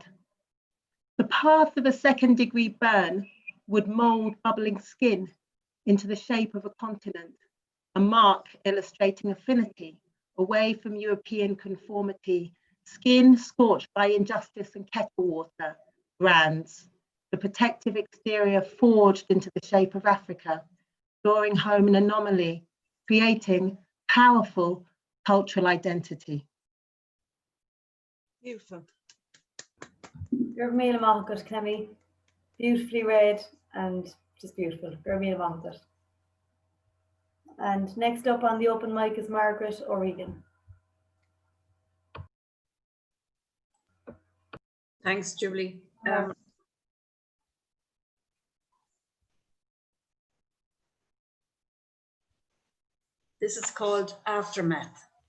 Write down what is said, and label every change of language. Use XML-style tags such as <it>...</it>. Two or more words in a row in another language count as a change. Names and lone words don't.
<en>The path of a second-degree burn would mold bubbling skin into the shape of a continent, a mark illustrating affinity, away from European conformity, skin scorched by injustice and kettle water, brands, the protective exterior forged into the shape of Africa, drawing home an anomaly, creating powerful cultural identity. Beautiful.</en> <ga>Gur míle maith Kemi.</ga> <en>Beautifully read and just beautiful.</en> <ga>Gur míle maith.</ga> <en>And next up on the open mic is Margaret O'Regan. Thanks, Julie. This is called Aftermath.</en>